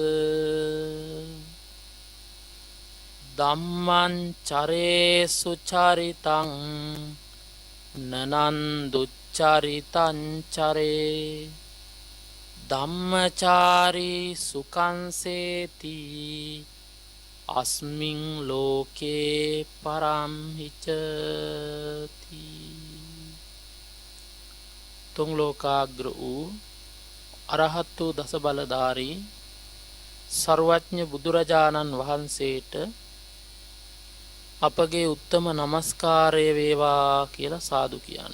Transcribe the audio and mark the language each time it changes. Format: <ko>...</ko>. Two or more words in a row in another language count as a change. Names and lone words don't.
<pi>ධම්මං චරේසු චරිතං නනං දුච්චරිතං චරේ ධම්මචාරී සුඛං සේති අස්මින් ලෝකේ පරම්හිචති.</pi> <si>තුන් ලෝකාග්‍ර වූ අරහත් වූ දස බලධාරී සර්වඥ බුදුරජාණන් වහන්සේට අපගේ උත්තම නමස්කාරය වේවා කියලා සාදු කියන්න.</si>